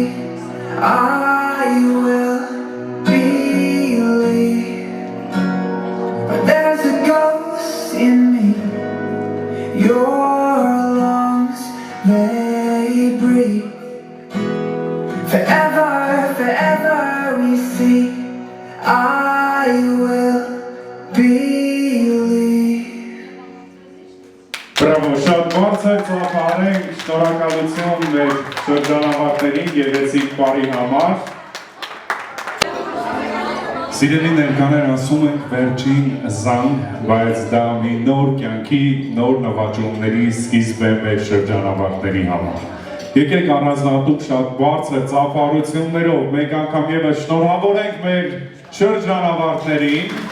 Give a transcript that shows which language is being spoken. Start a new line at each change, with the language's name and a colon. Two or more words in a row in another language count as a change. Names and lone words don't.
English: I will believe, but there's a ghost in me. Your lungs, they breathe forever, forever we see. I will believe.
Armenian: Բրավո, շատ բարձր ծափարենք, շնորհակալություն մեր շրջանավարտներին գեղեցիկ պարի համար։ Սիրելի ներկաներ, ասում ենք վերջին զանգ, բայց դա մի նոր կյանքի, նոր նվաճումների սկիզբ է մեր շրջանավարտների համար։ Եկեք առանձնատուկ շատ բարձր ծափարություններով մեկ անգամ ևս շնորհավորենք մեր շրջանավարտներին։